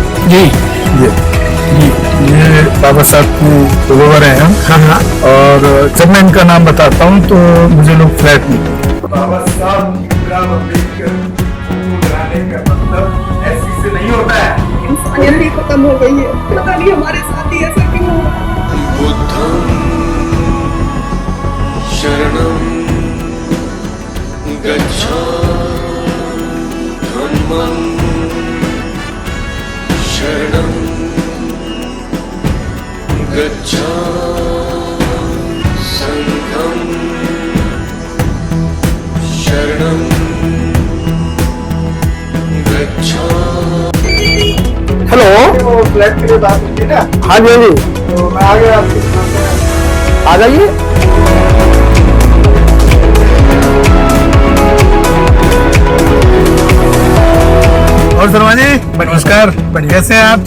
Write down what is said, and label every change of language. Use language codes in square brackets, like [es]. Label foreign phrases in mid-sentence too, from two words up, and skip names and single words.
[hi] जी ये बाबा साहब की फोलोवर हैं हम। हाँ। और जब मैं इनका नाम बताता हूँ तो मुझे लोग फ्लैट नहीं। बाबा साहब भीमराव अम्बेडकर फोटो लगाने का मतलब ऐसी से नहीं होता है। इंसानियत ही खत्म हो गई है। पता नहीं हमारे साथ ही ऐसा क्यों हो रहा है। [pi] बुद्धं शरणं गच्छामि। धम्मं शरणं गच्छामि। संघं शरणं गच्छामि। [hi] हेलो, फ्लैट के लिए बात होती है ना। हाँ जी तो मैं आ गया आपके सामने। आ जाइए। और शर्मा जी नमस्कार, कैसे हैं आप?